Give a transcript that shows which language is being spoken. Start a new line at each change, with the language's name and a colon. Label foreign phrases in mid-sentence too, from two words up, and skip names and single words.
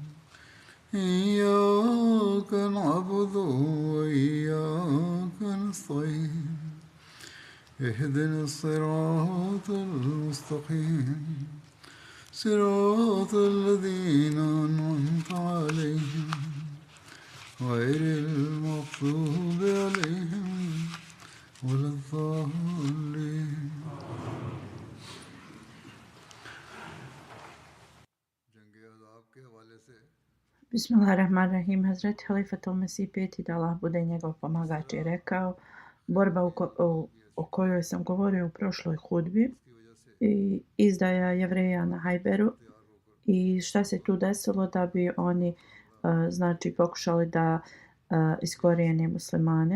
Arabic: إياك نعبد وإياك نستعين اهدنا الصراط المستقيم صراط الذين أنعمت عليهم غير المغضوب عليهم ولا الضالين. Bismillahirrahmanirrahim.
Bosnian: Hazreti Halifatul Mesih peti da Allah bude njegov pomagač je rekao borba o kojoj sam govorio u prošloj hudbi i izdaja Jevreja na Hajberu i šta se tu desilo da bi oni znači pokušali da iskorijene muslimane.